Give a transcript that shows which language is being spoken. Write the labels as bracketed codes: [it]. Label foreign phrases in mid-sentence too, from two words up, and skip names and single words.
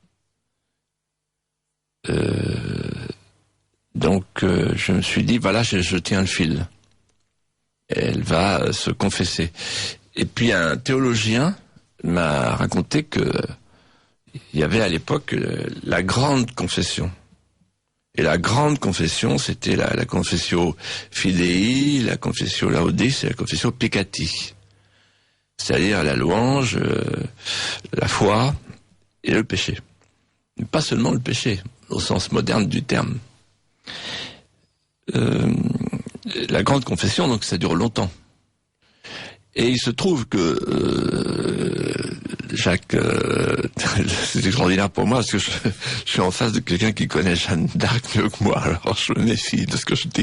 [fr] Donc je me suis dit, voilà, je tiens le fil. Elle va se confesser. Et puis un théologien m'a raconté que il y avait à l'époque la grande confession. Et la grande confession, c'était la [la] confessio fidei, [fr] la [la] confessio laudis [fr] et la [la] confessio peccati. [fr] C'est-à-dire la louange, la foi et le péché. Mais pas seulement le péché, au sens moderne du terme. La grande confession, donc ça dure longtemps. Et il se trouve que Jacques, c'est extraordinaire pour moi parce que je suis en face de quelqu'un qui connaît Jeanne d'Arc mieux que moi, alors je me méfie de ce que je dis.